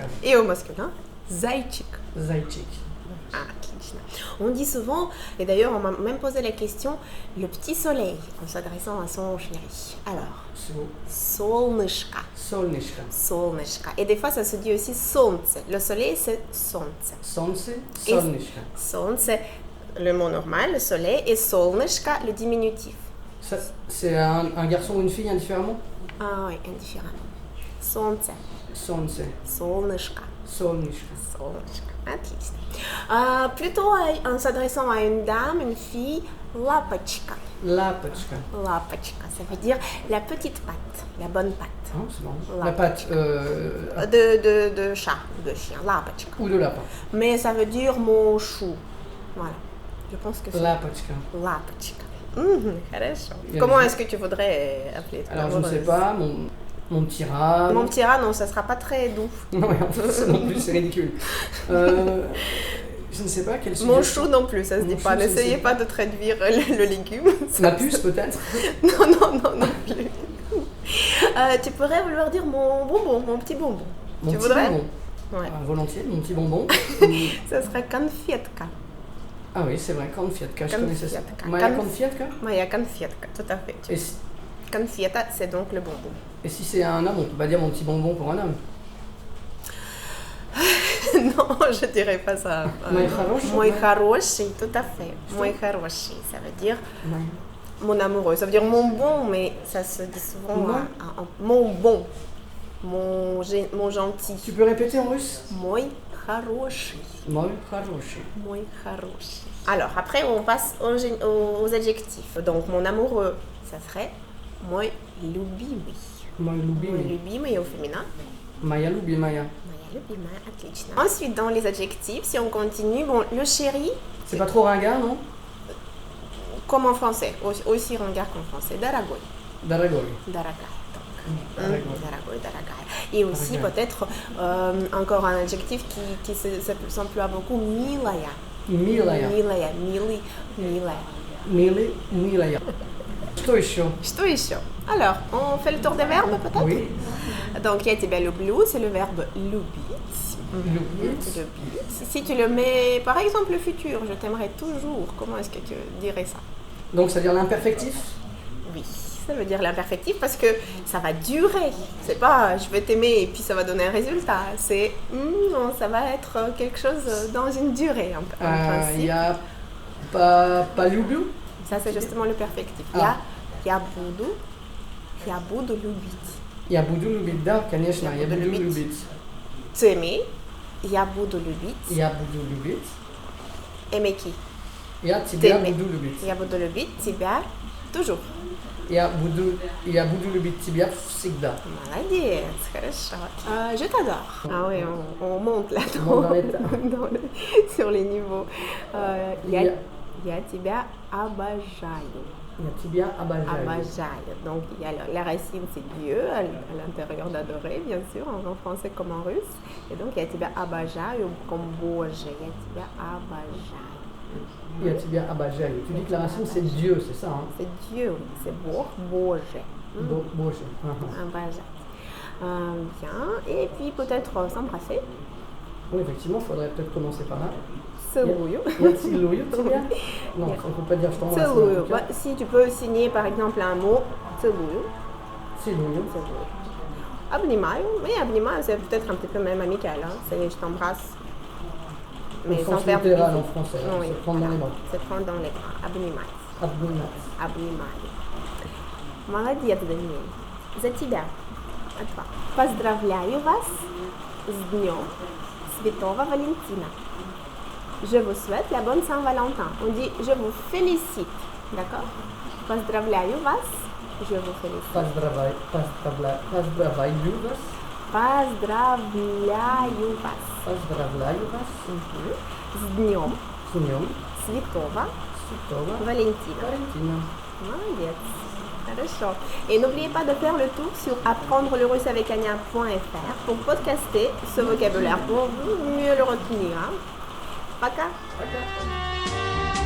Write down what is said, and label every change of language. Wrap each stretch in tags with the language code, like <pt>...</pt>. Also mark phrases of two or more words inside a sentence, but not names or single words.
<fr>et au masculin Zaychik. Zaychik.</fr> <ru>Ah, отлично.</ru> <fr>On dit souvent, et d'ailleurs on m'a même posé la question, le petit soleil, en s'adressant à son chéri. Alors,</fr> <ru>солнышко. Солнышко. Солнышко.</ru> <fr>Et des fois ça se dit aussi солнце. Le soleil c'est солнце.</fr> <ru>Солнце.</ru> <fr>Et</fr> <ru>Солнышко. солнце,</ru> <fr>le mot normal, le soleil, et солнышко, le diminutif. Ça, c'est un garçon ou une fille indifféremment? Ah oui, indifféremment.</fr> <ru>Солнце. Солнце. Солнышко. Солнышко. Солнышко. Отлично.</ru> <fr>Plutôt en s'adressant à une dame, une fille,</fr> <ru>лапочка. Лапочка. Лапочка,</ru> <fr>ça veut dire la petite patte, la bonne patte. Ah, c'est bon. Lapin. La patte De chat, de chien, лапочка. ou de lapin. Mais ça veut dire mon chou. Voilà. Je pense que c'est</fr> <ru>Лапочка. лапочка. Хорошо. Я</ru> <fr>Comment</fr> <ru>не</ru> <fr>est-ce que tu voudrais appeler ton Alors, je ne sais amoureuse? pas, mon petit rat. Mon petit rat, non, ça sera pas très doux. Non, mais en fait, ça non plus, c'est ridicule. Je ne sais pas quel sujet. Mon chou non plus, ça se Mon dit chou, pas. je ne N'essayez sais pas de traduire le légume. Ma puce, peut-être. Non plus. Tu pourrais vouloir dire mon bonbon, mon petit bonbon. Mon Tu petit voudrais? bonbon. Ouais. Volontiers, mon petit bonbon. Ça serait конфетка. Ah oui, c'est vrai, конфетка, je connaissais ça.</fr> <ru>Конфетка. Maya конфетка. Моя конфетка,</ru> <fr>tout à fait. Конфета, c'est donc le bonbon. Et si c'est un homme, on peut pas dire mon petit bonbon pour un homme. Non, je dirais pas ça.</fr> <ru>Мой хороший. Мой хороший,</ru> <fr>tout à fait.</fr> <ru>Мой хороший,</ru> <fr>ça veut dire Ouais. mon amoureux. Ça veut dire mon bon, mais ça se dit souvent Ouais. mon bon, mon gentil. Tu peux répéter en russe?</fr> <ru>Мой хороший. Мой хороший. Мой хороший.</ru> <fr>Alors, après, on passe aux adjectifs. Donc, mon amoureux, ça serait</fr> <ru>мой любимый. Мой Мой любимый.</ru> <fr>любимый au féminin.</fr> <ru>Моя любимая. Моя любимая, отлично.</ru> <fr>Ensuite, dans les adjectifs, si on continue, bon, le chéri, C'est pas trop ringard, non? comme en français, aussi ringard qu'en français,</fr> <ru>дорогой. Дорогой. Дорогая. Дорогой. Дорогой, дорогая.</ru> <fr>Et aussi</fr> <ru>Дорогая.</ru> <fr>peut-être encore un adjectif qui s'emploie beaucoup,</fr> <ru>милая. Милая. Милая, милый, милая. Милый, милая. Что еще? Что еще?</ru> <fr>Alors, on fait le tour des verbes peut-être? Oui. Donc,</fr> <ru>я тебя люблю,</ru> <fr>c'est le verbe любить.</fr> <ru>Любить. Любить.</ru> <fr>Si tu le mets, par exemple, le futur, je t'aimerai toujours, comment est-ce que tu dirais ça? Donc, ça veut dire l'imperfectif? Oui, ça veut dire l'imperfectif parce que ça va durer. C'est pas je vais t'aimer et puis ça va donner un résultat. C'est non, ça va être quelque chose dans une durée en Il y principe. a pas люблю? Ça, c'est justement le perfectif. Ah.</fr> <ru>Я буду любить. Я буду любить, да, конечно, я буду любить. любить.</ru> <fr>T'aimer,</fr> <ru>я буду любить. Я буду любить.</ru> <fr>Aimer qui?</fr> <ru>Я тебя</ru> <fr>T'aimer.</fr> <ru>буду любить. Я буду любить тебя toujours. Я буду любить тебя всегда. Молодец, хорошо.</ru> <fr>Je t'adore. Ah oui, on monte là On monte dans l'état. sur les niveaux.</fr> <ru>Я тебя обожаю. Я тебя обожаю. Обожаю.</ru> <fr>Donc, il y a la racine, c'est Dieu, à l'intérieur d'adorer, bien sûr, en français comme en russe. Et donc,</fr> <ru>я тебя обожаю, comme Боже. Я тебя обожаю. Я тебя обожаю.</ru> <fr>Tu dis que la racine c'est Dieu, c'est ça, hein? C'est Dieu, c'est</fr> <ru>Бог, Боже. Боже. Обожать.</ru> <fr>Bien. Et puis, peut-être s'embrasser. Oui, effectivement, il faudrait peut-être commencer par là.</fr> <ru>Целую. Я целую тебя.</ru> <fr>Non, on ne peut pas dire je t'embrasse. Целую. Ouais, si tu peux signer par exemple un mot,</fr> <ru>целую. Целую. Целую. Обнимаю.</ru> <fr>Mais обнимаю, c'est peut-être un petit peu même amical. Hein. C'est je t'embrasse. Mais sans sans faire de littéral bisous. en français. Oui, C'est prendre dans les bras. C'est prendre dans les bras.</fr> <ru>Обнимать. Обнимать. Обнимаю. Молодец, Даниэль. За тебя. От вас. Поздравляю вас с Днем Святого Валентина.</ru> <fr>Je vous souhaite la bonne Saint-Valentin. On dit je vous félicite. D'accord?</fr> <ru>Поздравляю вас.</ru> <fr>Je vous félicite.</fr> <ru>Поздравляю вас. Поздравляю вас. Поздравляю вас. С Днем С Днем Святого Святого Валентина. Валентина. Молодец. Хорошо.</ru> <fr>Et n'oubliez pas de faire le tour sur apprendrelerusse-avec-Anya.fr pour podcaster ce vocabulaire pour mieux le retenir. Hein.</fr> <ru>Пока. Пока.</ru>